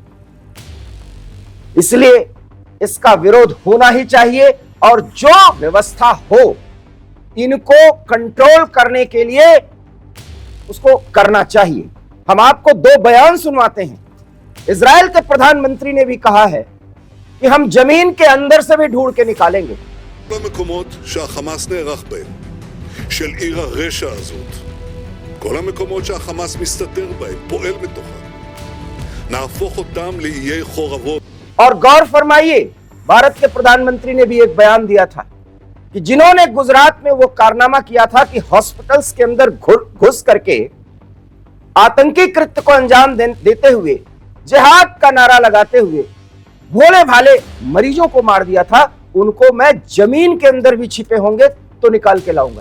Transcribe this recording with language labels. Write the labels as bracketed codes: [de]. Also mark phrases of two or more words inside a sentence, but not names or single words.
[hi] इसलिए इसका विरोध होना ही चाहिए, और जो व्यवस्था हो इनको कंट्रोल करने के लिए उसको करना चाहिए। हम आपको दो बयान सुनवाते हैं। इजराइल के प्रधानमंत्री ने भी कहा है कि हम जमीन के अंदर से भी ढूंढ के निकालेंगे। [he] במקומות שהחמאס נערך בהם, של עיר הרשע הזאת, כל המקומות שהחמאס מסתתר בהם, פועל מתוכם, נהפוך אותם לאיי חורבות। [hi] और गौर फरमाइए, भारत के प्रधानमंत्री ने भी एक बयान दिया था कि जिन्होंने गुजरात में वो कारनामा किया था कि हॉस्पिटल्स के अंदर घुस करके आतंकी कृत्य को अंजाम देते हुए, जिहाद का नारा लगाते हुए भोले भाले मरीजों को मार दिया था, उनको मैं जमीन के अंदर भी छिपे होंगे तो निकाल के लाऊंगा।